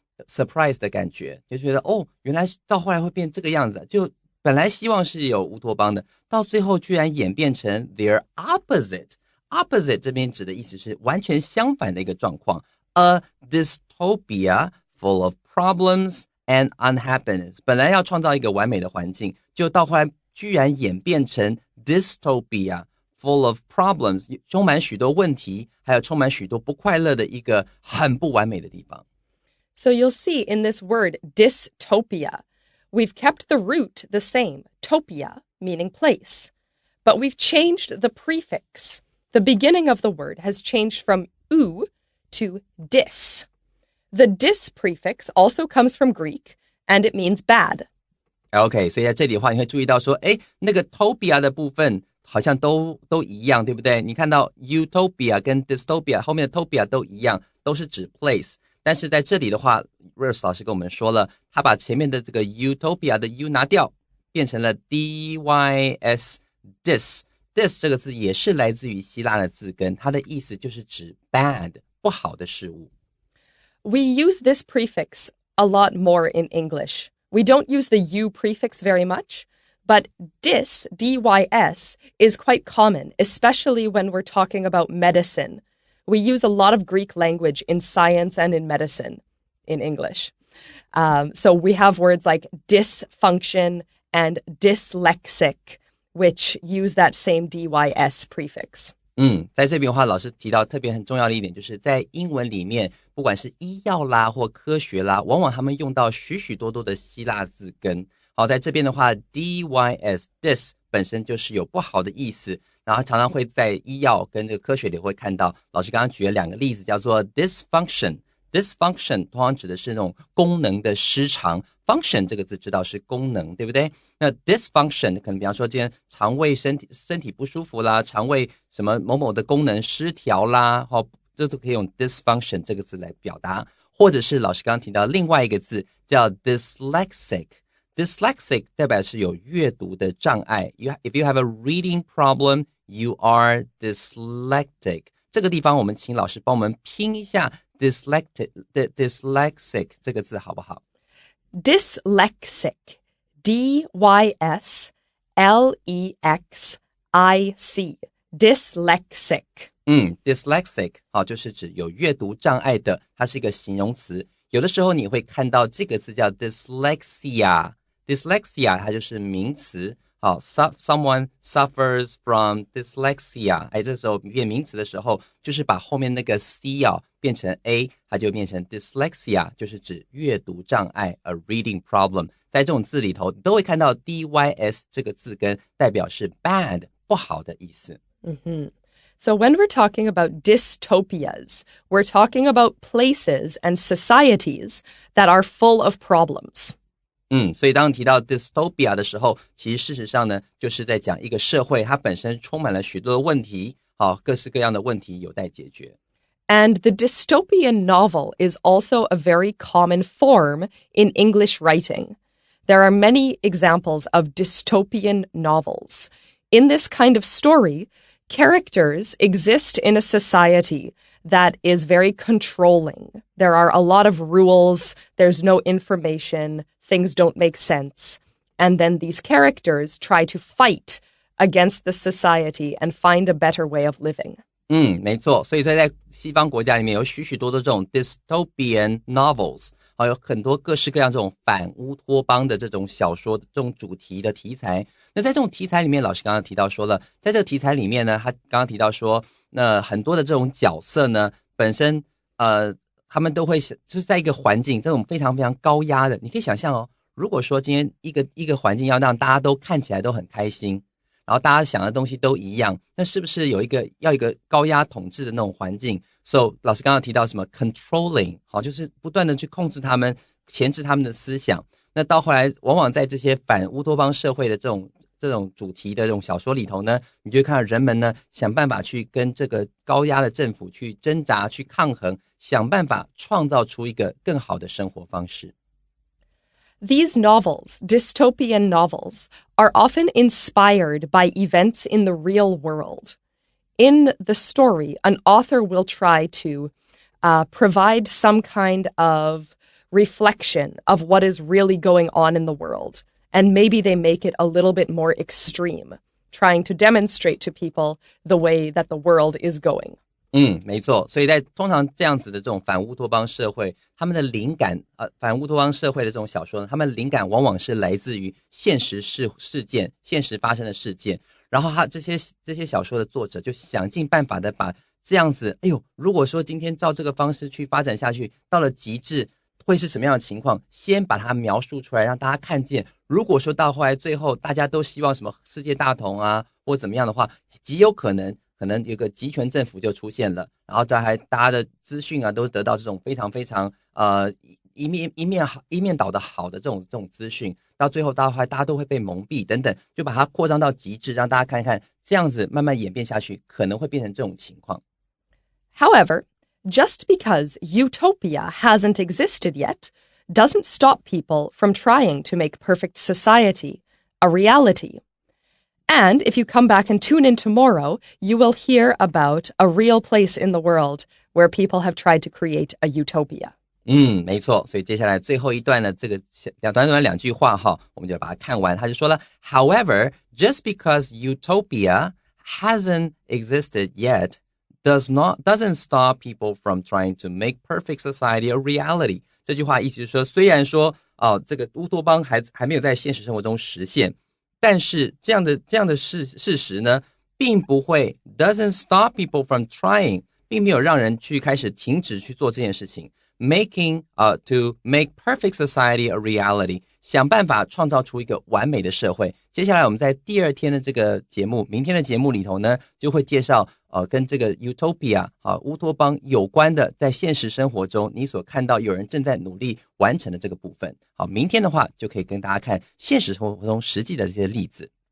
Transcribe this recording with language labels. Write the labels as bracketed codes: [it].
[zh] surprise 的感觉，就觉得原来到后来会变这个样子，就本来希望是有乌托邦的，到最后居然演变成 [en] their opposite [zh] 这边指的意思是完全相反的一个状况 [en] A dystopia full of problems and unhappiness [zh] 本来要创造一个完美的环境，就到后来居然演变成 [en] dystopia full of problems [zh] 充满许多问题，还有充满许多不快乐的一个很不完美的地方。 [en] So you'll see in this word dystopia, we've kept the root the same, topia, meaning place, but we've changed the prefix. The beginning of the word has changed from u to dis. The dis prefix also comes from Greek, and it means bad. [zh] OK， 所以在这里的话你会注意到说那个 topia 的部分好像都一样，对不对？你看到 utopia 跟 dystopia 后面的 topia 都一样，都是指 place， 但是在这里的话 Rose 老师跟我们说了，他把前面的这个 utopia 的 u 拿掉，变成了 dys dis 这个字也是来自于希腊的字根，它的意思就是指 bad 不好的事物。 [en] We use this prefix a lot more in English. We don't use the u prefix very much, but dys, D-Y-S, is quite common, especially when we're talking about medicine. We use a lot of Greek language in science and in medicine in English. So we have words like dysfunction and dyslexic, which use that same D-Y-S prefix. [zh] 在这边的话，老师提到特别很重要的一点，就是在英文里面，不管是医药啦或科学啦，往往他们用到许许多多的希腊字根。好，在这边的话 dys dis 本身就是有不好的意思，然后常常会在医药跟这个科学里会看到。老师刚刚举了2个例子，叫做 dysfunction 通常指的是那种功能的失常， function 这个字知道是功能，对不对？那 dysfunction 可能比方说今天肠胃身体不舒服啦，肠胃什么某某的功能失调啦，这都可以用 dysfunction 这个字来表达。或者是老师刚刚提到另外一个字叫 dyslexic Dyslexic 代表是有阅读的障碍。 [en] If you have a reading problem, you are dyslexic. [zh] 这个地方我们请老师帮我们拼一下 dyslexic 这个字好不好？ [en] Dyslexic, D-Y-S-L-E-X-I-C, dyslexic. [zh] Dyslexic 好，就是指有阅读障碍的，它是一个形容词。有的时候你会看到这个字叫 dyslexia，dyslexia 它就是名词。 [en] 好 ，someone suffers from dyslexia。 [zh] 这时候变名词的时候，就是把后面那个 c 变成 a， 它就变成 dyslexia， 就是指阅读障碍 ， [en] a reading problem。 [zh] 在这种字里头，都会看到 dys 这个字根，代表是 bad 不好的意思。 [en] So when we're talking about dystopias, we're talking about places and societies that are full of problems. [zh] 所以当提到 dystopia 的时候，其实事实上呢，就是在讲一个社会，它本身充满了许多的问题，各式各样的问题有待解决。 [en] And the dystopian novel is also a very common form in English writing. There are many examples of dystopian novels. In this kind of story, characters exist in a society that is very controlling. There are a lot of rules, there's no information, things don't make sense. And then these characters try to fight against the society and find a better way of living. [zh] 没错，所以在西方国家里面有许多的这种 dystopian novels，有很多各式各样这种反乌托邦的这种小说这种主题的题材。那在这种题材里面，老师刚刚提到说了，在这个题材里面呢，他刚刚提到说，那很多的这种角色呢，本身他们都会就是在一个环境这种非常非常高压的，你可以想象如果说今天一个环境要让大家都看起来都很开心，然后大家想的东西都一样，那是不是要一个高压统治的那种环境？ So 老师刚刚提到什么 controlling， 好，就是不断的去控制他们，钳制他们的思想。那到后来，往往在这些反乌托邦社会的这种主题的这种小说里头呢，你就会看到人们呢想办法去跟这个高压的政府去挣扎、去抗衡，想办法创造出一个更好的生活方式。 [en] These novels, dystopian novels, are often inspired by events in the real world. In the story, an author will try to provide some kind of reflection of what is really going on in the world. And maybe they make it a little bit more extreme, trying to demonstrate to people the way that the world is going. [zh] 没错，所以在通常这样子的这种反乌托邦社会，他们的灵感反乌托邦社会的这种小说呢，他们的灵感往往是来自于现实事件、现实发生的事件。然后这些小说的作者就想尽办法的把这样子，如果说今天照这个方式去发展下去，到了极致会是什么样的情况，先把它描述出来让大家看见。如果说到后来最后大家都希望什么世界大同啊或怎么样的话，极有可能有个集权政府就出现了，然后大家的资讯都得到这种非常非常一面倒的好的这种资讯，到最后到后来大家都会被蒙蔽等等，就把它扩张到极致，让大家看一看，这样子慢慢演变下去，可能会变成这种情况。 [en] However, just because utopia hasn't existed yet doesn't stop people from trying to make perfect society a reality. And if you come back and tune in tomorrow, you will hear about a real place in the world where people have tried to create a utopia. [zh] 没错，所以接下来最后一段的这个短两句话我们就把它看完。他就说了 [en] However, just because utopia hasn't existed yet doesn't stop people from trying to make perfect society a reality. [zh] 这句话意思就是说，虽然说这个乌托邦还没有在现实生活中实现，但是这样的事实呢，并不会 [en] doesn't stop people from trying， [zh] 并没有让人去开始停止去做这件事情。 [en] Making to make perfect society a reality， [zh] 想办法创造出一个完美的社会。接下来我们在第二天的这个节目，明天的节目里头呢，就会介绍跟这个 utopia 乌托邦有关的，在现实生活中你所看到有人正在努力完成的这个部分。好，明天的话就可以跟大家看现实生活中实际的这些例子。